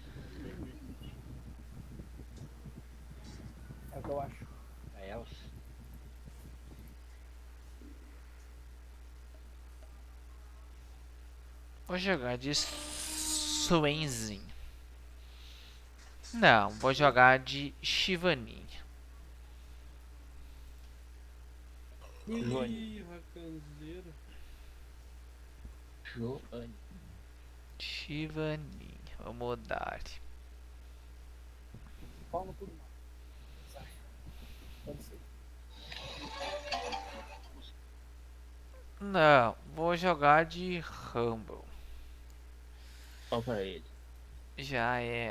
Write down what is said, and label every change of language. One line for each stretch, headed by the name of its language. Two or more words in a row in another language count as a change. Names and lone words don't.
Portuguese: É o que eu acho. É elas. Vou jogar de Swainzin. Não, vou jogar de Shivanin. Ih, racanzeiro. Joane. Shivanin. Vou mudar. Pau no cu do mal. Sai. Pode ser. Não, vou jogar de Rumble. Só pra ele. Já é.